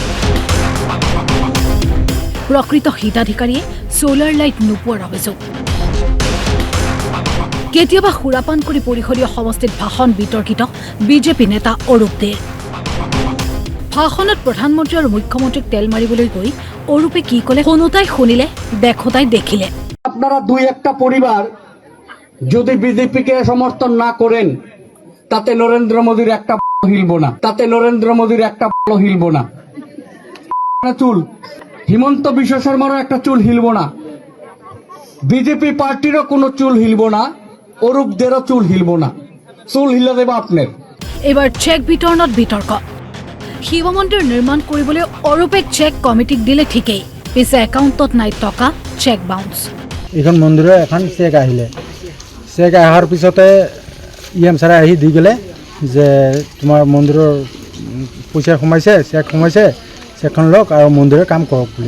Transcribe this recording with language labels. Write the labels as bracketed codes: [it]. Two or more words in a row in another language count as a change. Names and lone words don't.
[as] প্ৰকৃত হিতাধিকাৰীয়ে সোলাৰ লাইট নোপোৱাৰ অভিযোগ। কেতিয়াবা সুৰাপান কৰি পৰিষদীয় সমষ্টিত ভাষণ বিতৰ্কিত বিজেপি নেতা অৰূপ দেৰ। ভাষণত প্ৰধানমন্ত্ৰী আৰু মুখ্যমন্ত্ৰীক তেল মাৰিবলৈ গৈ অৰূপে কি কলে শুনোতাই শুনিলে, দেখোতাই দেখিলে। [bn] আপনারা দুই একটা পরিবার যদি বিজেপিকে সমর্থন না করেন তাতে নরেন্দ্র মোদীর একটা হিলবো না, তাতে নরেন্দ্র মোদীর একটা হিলবো না। চুল হিমন্ত বিশ্ব শর্মারও একটা চুল হিলবো না, বিজেপি পার্টিরও কোনো চুল হিলবো না, অরূপদেরও চুল হিলবো না। চুল হিলে দেব আপনার। [as] এবাৰ চেক বিতৰণত বিতৰ্ক। শিৱ মন্দিৰ নিৰ্মাণ কৰিবলৈ অৰূপে চেক কমিটিক দিলে ঠিকেই, পিছে একাউণ্টত নাই টকা, চেক বাউন্স। এইখন মন্দিৰৰ এখন চেক আহিলে, চেক অহাৰ পিছতে ইএম ছাৰে আহি দি গ'লে যে তোমাৰ মন্দিৰৰ পইচা সোমাইছে, চেক সোমাইছে, চেকখন লওক আৰু মন্দিৰৰ কাম কৰক বুলি।